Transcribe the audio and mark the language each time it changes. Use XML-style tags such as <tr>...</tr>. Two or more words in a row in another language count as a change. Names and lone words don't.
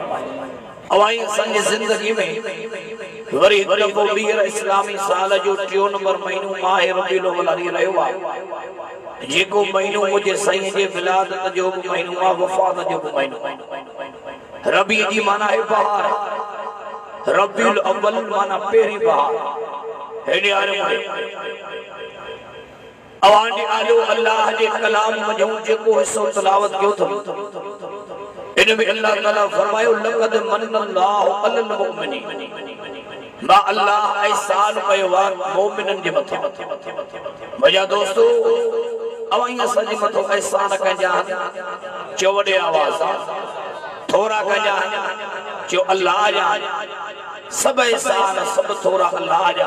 <sd>अवाई संजी जिंदगी में वरी दफ़ो ॿीहर इस्लामी साल जो 3 नंबर महीनो माह रबीउल अव्वल हली रहियो आहे जेको महीनो मुझे साईं जे विलादत जो महीनो आहे वफ़ात जो महीनो रबी जी माना है बहार रबीउल अव्वल माना पहिरीं बहार हेॾे आरे अवांडी आलो अल्लाह जे कलाम मजहू जेको हिस्सो तिलावत कयो थो इनमें अल्लाह ताला फरमायो</sd> <ar>لقد منّ الله على المؤمنين</ar> <sd>मा अल्लाह एहसान कयो आहे मोमिनन जे मथे। मुंहिंजा दोस्तो अवाई असांजे मथो एहसान कजा चो वॾे आवाज़ थोरा कजा चो अल्लाह जा सब एहसान सब थोरा अल्लाह जा।</sd>